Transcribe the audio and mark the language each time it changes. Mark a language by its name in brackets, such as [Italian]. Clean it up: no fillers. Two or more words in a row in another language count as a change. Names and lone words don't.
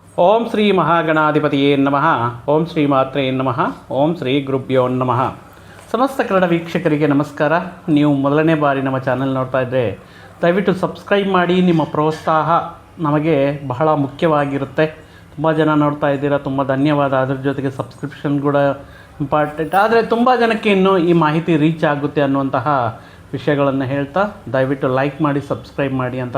[Sanskrit] ಓಂ ಶ್ರೀ ಮಹಾಗಣಾಧಿಪತಿಯೇ ನಮಃ. ಓಂ ಶ್ರೀ ಮಾತ್ರೇ ನಮಃ. ಓಂ ಶ್ರೀ ಗುರುಭ್ಯೋ ನಮಃ. [Kannada] ಸಮಸ್ತ ಕನ್ನಡ ವೀಕ್ಷಕರಿಗೆ ನಮಸ್ಕಾರ. ನೀವು ಮೊದಲನೇ ಬಾರಿ ನಮ್ಮ ಚಾನಲ್ ನೋಡ್ತಾ ಇದ್ದರೆ ದಯವಿಟ್ಟು ಸಬ್ಸ್ಕ್ರೈಬ್ ಮಾಡಿ. ನಿಮ್ಮ ಪ್ರೋತ್ಸಾಹ ನಮಗೆ ಬಹಳ ಮುಖ್ಯವಾಗಿರುತ್ತೆ. ತುಂಬ ಜನ ನೋಡ್ತಾ ಇದ್ದೀರಾ, ತುಂಬ ಧನ್ಯವಾದ. ಅದ್ರ ಜೊತೆಗೆ ಸಬ್ಸ್ಕ್ರಿಪ್ಷನ್ ಕೂಡ ಇಂಪಾರ್ಟೆಂಟ್. ಆದರೆ ತುಂಬ ಜನಕ್ಕೆ ಇನ್ನೂ ಈ ಮಾಹಿತಿ ರೀಚ್ ಆಗುತ್ತೆ ಅನ್ನುವಂತಹ ವಿಷಯಗಳನ್ನು ಹೇಳ್ತಾ ದಯವಿಟ್ಟು ಲೈಕ್ ಮಾಡಿ, ಸಬ್ಸ್ಕ್ರೈಬ್ ಮಾಡಿ ಅಂತ